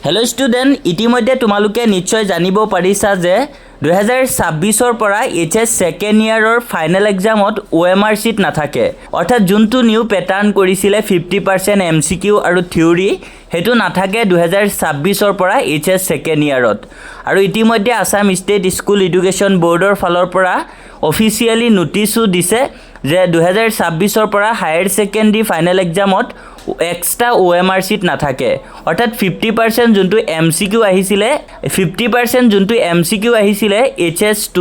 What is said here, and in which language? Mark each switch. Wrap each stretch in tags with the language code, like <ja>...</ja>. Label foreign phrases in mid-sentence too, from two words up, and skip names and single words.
<en>hello student</en> <as>ইতিমধ্যে তোমালোকে নিশ্চয় জানিব পাৰিছা যে 2026 পৰা</as> <en>HS second year final exam OMR</en> <as>সিট নাথাকে অৰ্থাৎ যোনটো</as> <en>new pattern</en> <as>কৰিছিলে 50% এমসিকিউ আৰু থিওৰি হেতু নাথাকে 2026 পৰা এইচএছ</as> <en>second year</en> <as>আৰু ইতিমধ্যে আসাম ষ্টেট স্কুল এডুকেশ্যন বোৰ্ডৰ ফালৰ পৰা অফিচিয়ালি নোটিছো দিছে যে 2026 পৰা</as> <en>higher secondary final exam extra OMR sheet</en> <as>নাথাকে অৰ্থাৎ 50% যোনটো এমসিকিউ আহিছিলে 50% যোনটো এমসিকিউ আহিছিলে এইচএছ</as>